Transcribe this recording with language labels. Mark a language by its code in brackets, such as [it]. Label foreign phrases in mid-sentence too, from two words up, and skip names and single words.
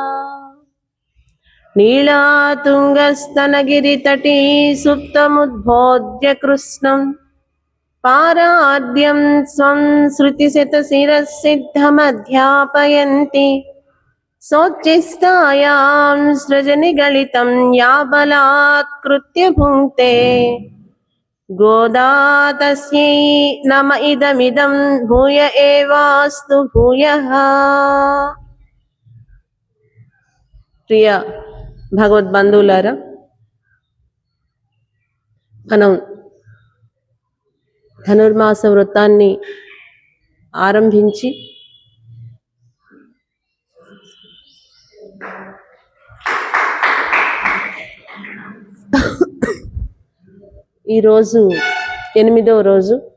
[sa] नीलातुङ्गस्तनगिरितटी सुप्तमुद्बोध्य कृष्णं पाराद्यं स्वं श्रुतिशतशिरःसिद्धमध्यापयन्ति सोच्चिष्टायां सृजनिगलितं या बलात्कृत्य भुङ्क्ते गोदा तस्यै नम इदमिदं भूय एवास्तु भूयः। [te] ప్రియ భగవద్బంధువులారా, మనం ధనుర్మాస వ్రతాన్ని ఆరంభించి ఈరోజు 8వ రోజు.